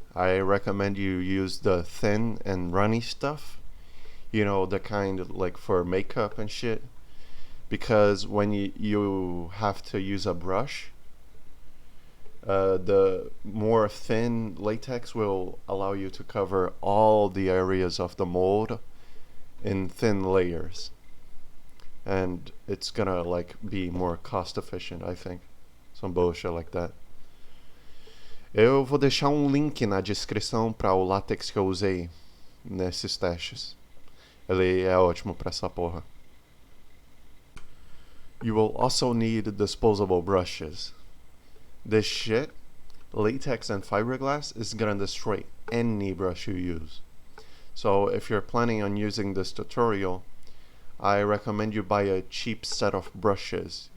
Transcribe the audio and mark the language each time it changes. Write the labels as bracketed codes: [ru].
[en] I recommend you use the thin and runny stuff, you know, the kind like for makeup and shit, because when you have to use a brush, the more thin latex will allow you to cover all the areas of the mold in thin layers, and it's gonna like be more cost efficient, I think. Some bullshit like that. [pt] Eu vou deixar link na descrição para o látex que eu usei nesses testes. Ele é ótimo para essa porra. [en] You will also need disposable brushes. This shit, latex and fiberglass, is gonna destroy any brush you use. So if you're planning on using this tutorial, I recommend you buy a cheap set of brushes.